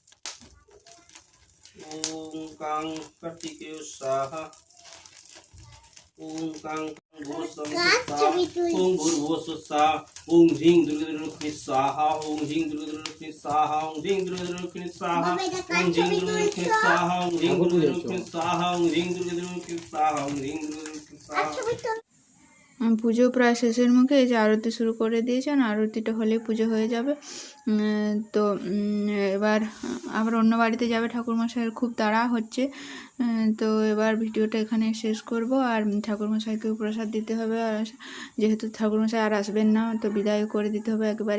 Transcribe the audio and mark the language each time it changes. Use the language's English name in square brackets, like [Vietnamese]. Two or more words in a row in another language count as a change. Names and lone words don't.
[Sanskrit] ओम कां कार्तिकेय स्वाहा ओम कां ओम भूर्भुवस्सुः ओम ह्रीं दुर्गालक्ष्मी स्वाहा ओम ह्रीं दुर्गालक्ष्मी स्वाहा ओम ह्रीं दुर्गालक्ष्मी स्वाहा ओम ह्रीं दुर्गालक्ष्मी स्वाहा ओम ह्रीं दुर्गालक्ष्मी स्वाहा ओम ह्रीं दुर्गालक्ष्मी स्वाहा ओम ह्रीं दुर्गालक्ष्मी स्वाहा। [Bangla] পুজো প্রায় শেষের মুখে। এই যে আরতি শুরু করে দিয়েছেন, আরতিটা হলে পুজো হয়ে যাবে। তো এবার আবার অন্য বাড়িতে যাবে ঠাকুরমশাইয়ের খুব তাড়া হচ্ছে। তো এবার ভিডিওটা এখানে শেষ করব। আর ঠাকুরমশাইকেও প্রসাদ দিতে হবে, আর যেহেতু ঠাকুরমশাই আর আসবেন না, তো বিদায় করে দিতে হবে একবারে।